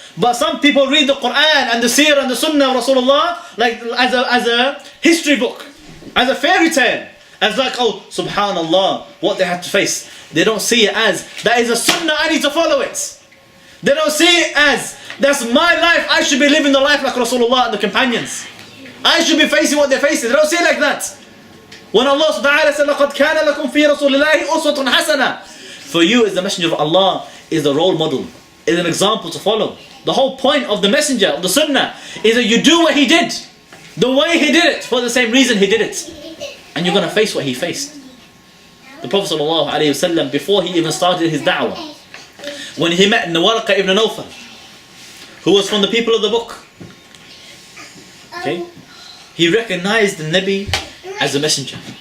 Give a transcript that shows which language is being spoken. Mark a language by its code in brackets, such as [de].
[en] But some people read the Quran and the seerah and the sunnah of Rasulullah like as a history book, as a fairy tale, as like, oh, subhanallah, what they had to face. They don't see it as, that is a sunnah, I need to follow it. They don't see it as, that's my life, I should be living the life like Rasulullah and the companions. I should be facing what they're facing. They don't see it like that. When Allah subhanahu wa ta'ala said, [ar] لَقَدْ كَانَ لَكُمْ فِي رَسُولِ اللَّهِ أُسْوَةٌ حَسَنَةٌ. [en] For you as the Messenger of Allah is the role model, is an example to follow. The whole point of the Messenger, of the Sunnah, is that you do what he did. The way he did it, for the same reason he did it. And you're going to face what he faced. the Prophet ﷺ, before he even started his da'wah, when he met Warqa ibn Nawfal, who was from the people of the book, okay, he recognized the Nabi as a messenger.